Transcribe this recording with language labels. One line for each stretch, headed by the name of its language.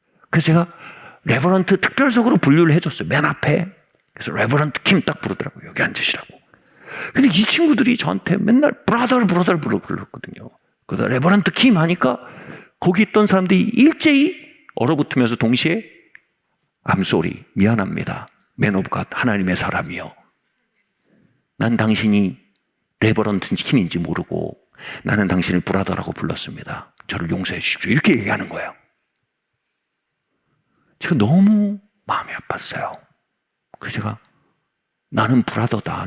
Korean: 그래서 제가 레버런트 특별석으로 분류를 해줬어요. 맨 앞에. 그래서 레버런트 킴 딱 부르더라고요. 여기 앉으시라고. 근데 이 친구들이 저한테 맨날 브라더 불렀거든요. 그래서 레버런트 킴 하니까 거기 있던 사람들이 일제히 얼어붙으면서 동시에
English: I'm sorry,
Korean: 미안합니다.
English: Man of God,
Korean: 하나님의 사람이요. 난 당신이 레버런트 킴인지 모르고 나는 당신을 브라더라고 불렀습니다. 저를 용서해 주십시오. 이렇게 얘기하는 거예요. 제가 너무 마음이 아팠어요. 그래서 제가 나는 브라더다.